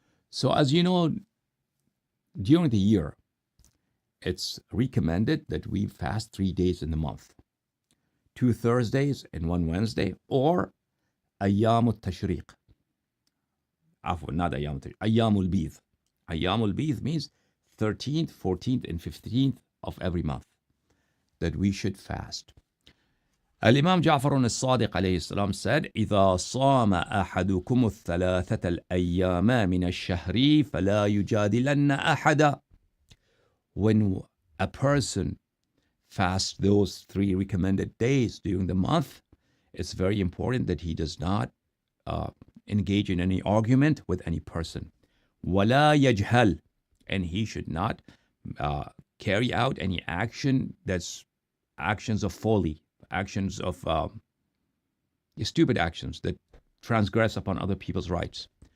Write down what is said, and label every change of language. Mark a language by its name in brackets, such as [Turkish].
[English] So as you know, during the year, it's recommended that we fast 3 days in the month. 2 Thursdays and 1 Wednesday, or أيام التشريق. [Arabic] عفوا, not أيام التشريق, أيام البيض. [English] أيام البيض means 13th, 14th, and 15th of every month that we should fast. Imam Ja'far al-Sadiq alayhi salam said, [Arabic] إذا صام أحدكم الثلاثة الأيام من الشهر فلا يجادلن أحدا. [English] When a person fasts those 3 recommended days during the month, it's very important that he does not engage in any argument with any person. [Arabic] ولا يجهل, [English] and he should not carry out any action that's actions of folly, actions of stupid actions that transgress upon other people's rights.